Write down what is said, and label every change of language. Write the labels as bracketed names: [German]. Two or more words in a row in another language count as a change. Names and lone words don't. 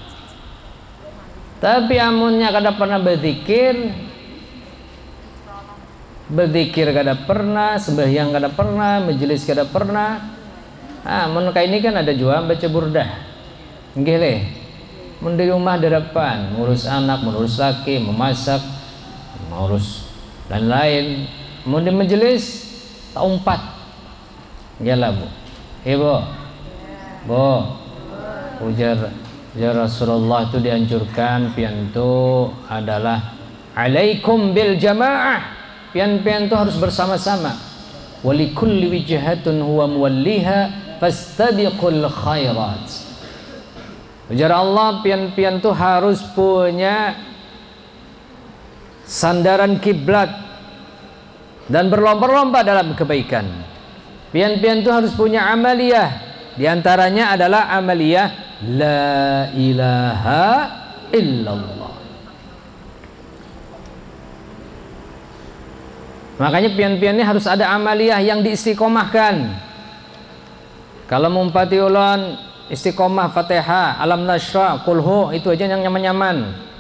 [Banjar] Tapi amunnya kada pernah berzikir kada pernah, sembahyang kada pernah, majelis kada pernah. Mun kayak ini kan ada juga baca burdah, nggih le. Mun di rumah darapan, ngurus anak, ngurus laki, memasak, ngurus dan lain. Mun di majelis tak umpat, nggih bu. Ibu, ujar Rasulullah itu dianjurkan pian itu adalah [Arabic] عليكم بالجماعة, [Banjar] pian itu harus bersama-sama. [Arabic] ولكل وجهة هو موليها فاستبقوا الخيرات. [Banjar] Ujar Allah, pian itu harus punya sandaran kiblat dan berlomba-lomba dalam kebaikan. Pian itu harus punya amaliyah, diantaranya adalah amaliyah [Arabic] لا إله إلا الله. [Banjar] Makanya pian ini harus ada amaliyah yang diistiqomahkan. Kalau mumpati ulun istiqomah Fatihah, Alam Nashrah, Kulhu, itu aja yang nyaman-nyaman.